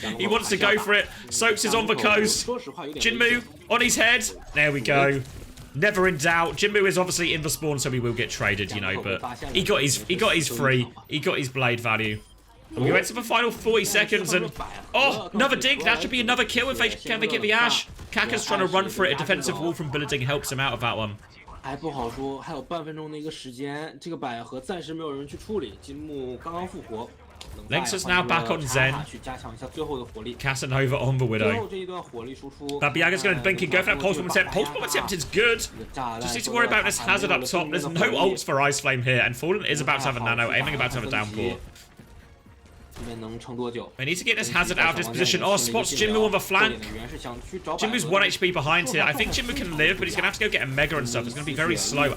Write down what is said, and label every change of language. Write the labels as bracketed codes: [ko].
[en] He wants to go for it. Soaks is on the coast. Jinmu on his head. There we go. Never in doubt. Jinmu is obviously in the spawn, so he will get traded, you know, but he got his free. He got his blade value. And we went to the final 40 seconds and... Oh, another dig. That should be another kill if they can get the Ash. Kaka's trying to run for it. A defensive wall from Billeding helps him out of that one. [zh] 还不好说，还有半分钟的一个时间，这个百合暂时没有人去处理，金木刚刚复活。 [en] Lynx is now back on Zen. [zh] 去加强一下最后的火力。 [en] Casanova on the Widow. [zh] 最后这一段火力输出。 [en] Biaga's going to blink and go for that pulse bomb attempt. Pulse bomb attempt is good. Just need to worry about this hazard up top. There's no ults for Ice Flame here, and Fallen is about to have a nano, aiming about to have a downpour. They need to get this hazard out of this position. Oh, spots Jinmu on the flank. Jinmu's 1 HP behind here. I think Jinmu can live, but he's going to have to go get a mega and stuff. It's going to be very slow.